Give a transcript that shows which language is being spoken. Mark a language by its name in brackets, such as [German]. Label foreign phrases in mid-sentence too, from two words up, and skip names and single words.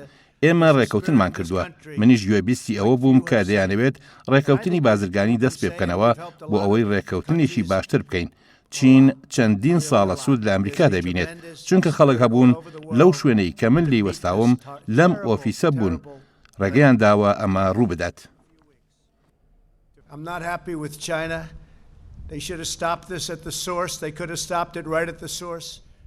[Central Kurdish] ئێمە ڕێکەوتنمان کردووە. منیش گوێبیستی ئەوە بووم کە دەیانەوێت ڕێکەوتنی بازرگانی دەست پێ بکەنەوە بۆ ئەوەی ڕێکەوتنێکی باشتر بکەین. چین چەندین ساڵە سوود لە ئەمریکا دەبینێت چونکە خەڵک هەبوون لەو شوێنەی کە من لێی وەستاوم لەم ئۆفیسە بوون. ڕێگەیان داوە ئەمە ڕوو بدات. [English] I'm not happy with China. They should have stopped this at the source. They could have stopped it right at the source.